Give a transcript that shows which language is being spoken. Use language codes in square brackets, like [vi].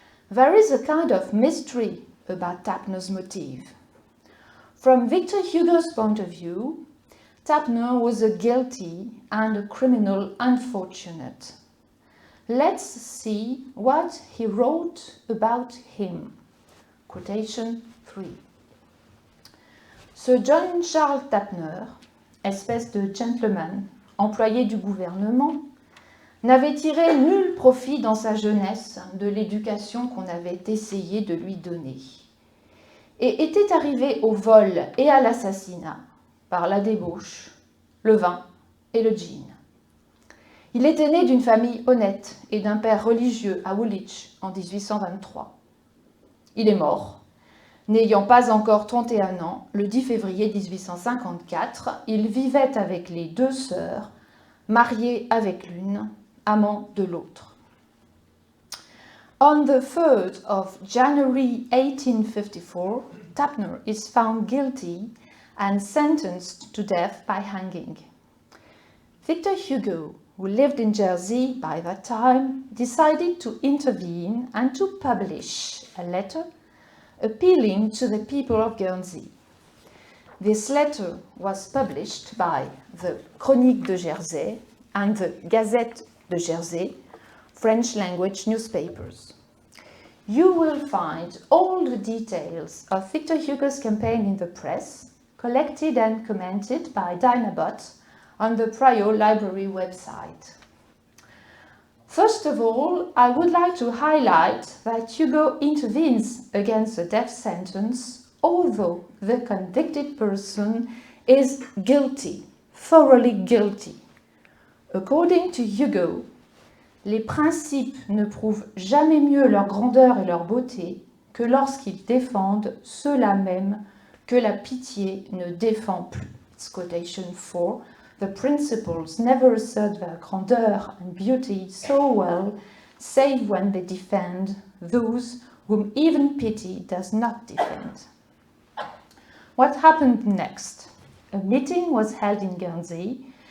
[en] There is a kind of mystery about Tapner's motive. From Victor Hugo's point of view, Tapner was a guilty and a criminal unfortunate. Let's see what he wrote about him. Quotation 3. [fr] Ce John Charles Tapner, espèce de gentleman, employé du gouvernement, n'avait tiré nul profit dans sa jeunesse de l'éducation qu'on avait essayé de lui donner, et était arrivé au vol et à l'assassinat par la débauche, le vin et le gin. Il était né d'une famille honnête et d'un père religieux à Woolwich en 1823. Il est mort, n'ayant pas encore 31 ans, le 10 février 1854. Il vivait avec les 2 sœurs, marié avec l'une, amant de l'autre. [en] On the 3rd of January 1854, Tapner is found guilty and sentenced to death by hanging. Victor Hugo, who lived in Jersey by that time, decided to intervene and to publish a letter appealing to the people of Guernsey. This letter was published by the Chronique de Jersey and the Gazette de Jersey, French language newspapers. You will find all the details of Victor Hugo's campaign in the press, collected and commented by Dinah Bott on the Prior Library website. First of all, I would like to highlight that Hugo intervenes against the death sentence, although the convicted person is guilty, thoroughly guilty. According to Hugo, [fr] les principes ne prouvent jamais mieux leur grandeur et leur beauté que lorsqu'ils défendent ceux-là même que la pitié ne défend plus. [en] It's quotation 4. The principles never assert their grandeur and beauty so well, save when they defend those whom even pity does not defend. What happened next? A meeting was held in Guernsey.